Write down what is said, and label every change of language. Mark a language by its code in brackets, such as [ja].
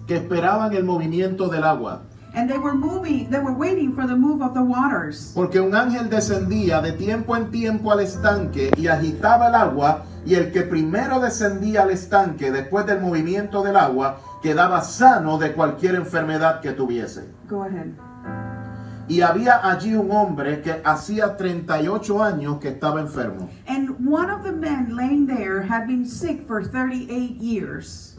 [es] que esperaban el movimiento del agua. [en] And they were waiting for the move of the waters. [es] Porque un ángel descendía de tiempo en tiempo al estanque y agitaba el agua, y el que primero descendía al estanque después del movimiento del agua quedaba sano de cualquier enfermedad que tuviese. [en] Go ahead. [es] Y había allí un hombre que hacía 38 años que estaba enfermo. [en] And one of the men laying there had been sick for 38 years.